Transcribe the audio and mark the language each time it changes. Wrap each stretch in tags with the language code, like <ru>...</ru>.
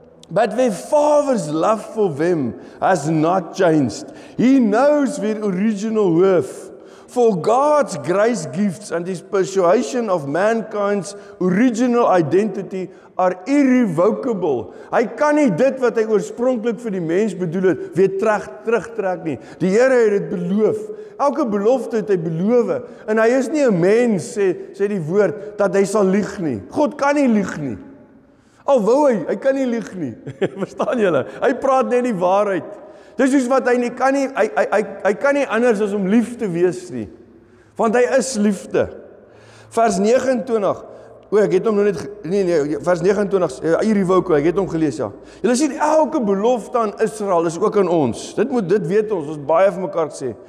<en>But the Father's love for them has not changed. He knows their original worth. For God's grace gifts and His persuasion of mankind's original identity are irrevocable.</en> <af>Hy kan nie dit wat hy oorspronklik vir die mens bedoel het, weer terugtrek nie. Die Here het dit beloof. Elke belofte het hy beloof. En hy is nie 'n mens, sê die woord, dat hy sal lieg nie. God kan nie lieg nie. Al wou hy kan nie lieg nie. Verstaan julle? Hy praat net die waarheid. Dis soos wat hy kan nie anders as om lief te wees nie. Want hy is liefde. Vers 29. Ek het hom nou net vers 29, irrevocable, ek het hom gelees, ja. Julle sien elke belofte aan Israel is ook aan ons. Dit weet ons baie vir mekaar sê.</af>